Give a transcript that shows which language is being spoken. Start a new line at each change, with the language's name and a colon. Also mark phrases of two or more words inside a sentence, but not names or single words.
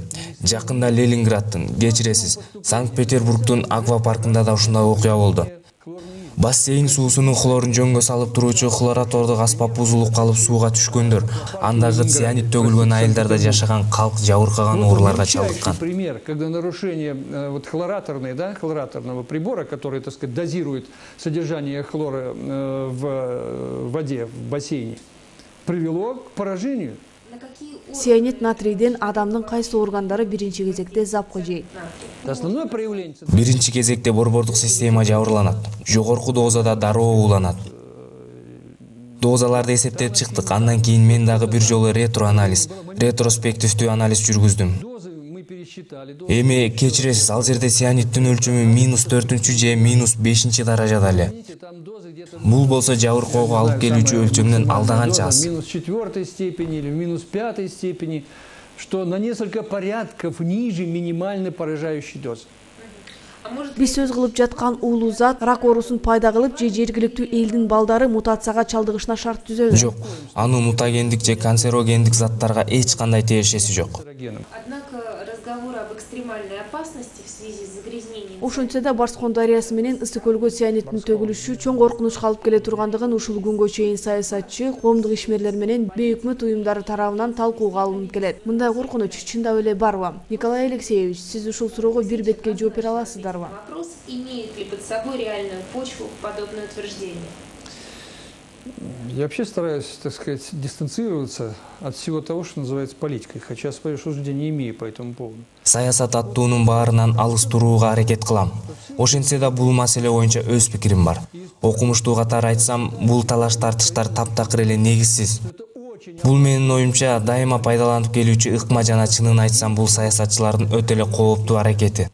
Kyrgyz: Жакында Ленинградтын, кечиресиз, Санкт-Петербургдун аквапаркында да ушундай окуя болду. Бассейн суусунун хлорун жөнгө салып туруучу хлоратордук аспап бузулуп калып сууга түшкөндөр, андагы цианид төгүлгөн айылдарда жашаган калк жабыркаган ооруларга чалдыккан.
Russian: Пример, когда нарушение хлораторного прибора, который, так сказать, дозирует содержание хлора в воде, в бассейне, привело к поражению.
Kyrgyz: Цианид натрийден адамдын кайсы органдары биринчи кезекте запкы жейт?
Russian: Основное проявление.
Kyrgyz: Биринчи кезекте борбордук система жабырланат. Жогорку дозада дароо ууланат. Дозаларды эсептеп чыктык. Андан кийин мен дагы бир жолу ретроспективдүү анализ жүргүздүм. Эми кечиресиз, ал жерде цианиддин өлчөмү -4 же -5 даражада эле. Бул болсо жабыркоого алып келүүчү өлчөмдөн алдаганча аз.
Russian: -4 степени или -5 степени, что на несколько порядков ниже минимальной поражающей дозы.
Kyrgyz: Биз сөз кылып жаткан уулуу зат рак оорусун пайда кылып же жергиликтүү элдин балдары мутацияга чалдыгышына шарт түзөбү? Жок, анын мутагендик же канцерогендик заттарга эч кандай тиешеси жок.
Russian: Однако разговоры об экстремальной опасности в связи с загрязнением...
Kyrgyz: Ошентсе да Барскон дарыясы менен Ысык көлгө цианиттин төгүлүшү чоң коркунучка алып келе тургандыгын ушул күнгө чейин саясатчы, коомдук ишмерлер менен бейөкмөт уюмдары тарабынан талкууга алынып келет. Мындай коркунуч чындап эле барбы? Николай Алексеевич, сиз ушул суроого бир бетке жооп бере аласыздарбы?
Russian: Вопрос, имеет ли под собой реальную почву подобное утверждение? Я вообще стараюсь, так сказать, дистанцироваться от всего того, что называется политикой, хотя свое суждение не имею по этому поводу.
Kyrgyz: Саясат аттуунун баарынан алыс турууга аракет кылам. Ошентсе да бул маселе боюнча өз пикирим бар. Окумуштуу катары айтсам, бул талаш тартыштар таптакыр эле негизсиз. Бул менин оюмча дайыма пайдаланып келүүчү ыкма жана чынын айтсам бул саясатчылардын өтө эле кооптуу аракети.